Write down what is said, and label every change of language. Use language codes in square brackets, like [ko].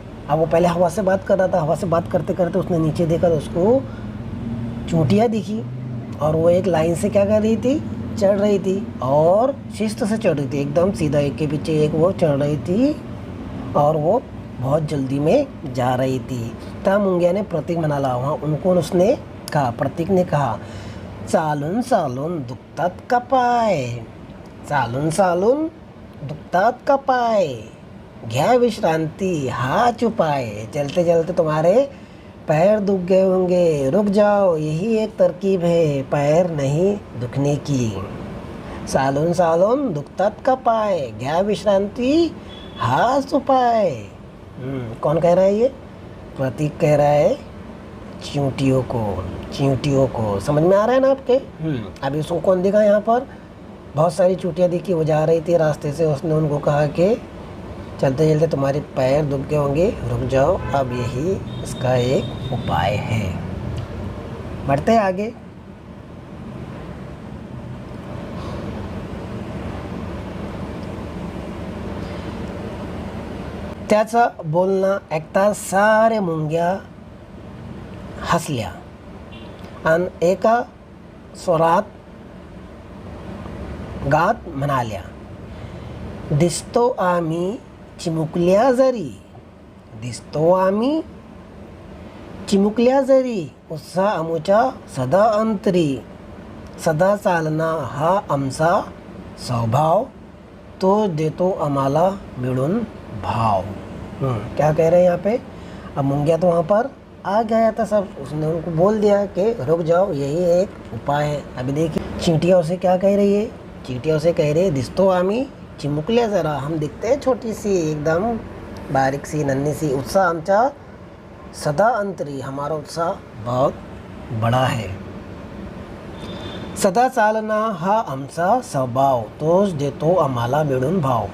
[hi] अब वो पहले हवा से बात कर रहा था, हवा से बात करते करते उसने नीचे देखा तो उसको चूंटियाँ दिखी और वो एक लाइन से क्या कर रही थी, चढ़ रही थी और शिस्त से चढ़ रही थी, एकदम सीधा एक के पीछे एक वो चढ़ रही थी और वो बहुत जल्दी में जा रही थी. [mr] त्या मुंग्या ने प्रतीक म्हणाला, [hi] वहाँ उनको उसने कहा, प्रतीक ने कहा, [mr] चालून चालून दुखतात का पाय, चालून चालून दुखतात का पाय, घ्या विश्रांति हाच उपाय. [hi] चलते चलते तुम्हारे पैर दुख गए होंगे, रुक जाओ, यही एक तरकीब है पैर नहीं दुखने की. [mr] चालून चालून दुखतात का पाय, घ्या विश्रांति हाच उपाय. [hi] कौन कह रहा है ये? प्रतीक कह रहा है चींटियों को, चींटियों को. समझ में आ रहा है ना आपके? अभी उसको कौन दिखा यहाँ पर? बहुत सारी चींटियाँ दिखी, वो जा रही थी रास्ते से. उसने उनको कहा कि चलते चलते तुम्हारे पैर दुख गए होंगे, रुक जाओ, अब यही इसका एक उपाय है. बढ़ते हैं आगे. [mr] त्याचं बोलणं ऐकता साऱ्या मुंग्या हसल्या आणि एका स्वरात गात म्हणाल्या, दिसतो आम्ही चिमुकल्या जरी, दिसतो आम्ही चिमुकल्या जरी, उत्साह आमचा सदा अंतरी, सदा चालना हा आमचा स्वभाव, तो देतो आम्हाला मिळून भाव. [hi] क्या कह रहे हैं यहाँ पे? अब मुंगिया तो वहाँ पर आ गया था सब, उसने उनको बोल दिया कि रुक जाओ, यही एक उपाय है. अभी देखिए चींटियाँ उसे क्या कह रही है? चींटियाँ उसे कह रही है, [mr] दिसतो आम्ही चिमुकल्या ज़रा, [hi] हम दिखते हैं छोटी सी, एकदम बारीक सी, नन्ही सी, [mr] उत्साह आमचा सदा अंतरी, [hi] हमारा उत्साह बहुत बड़ा है, [mr] सदा चालना हा आमचा स्वभाव, तोच देतो आम्हाला मिळून भाव.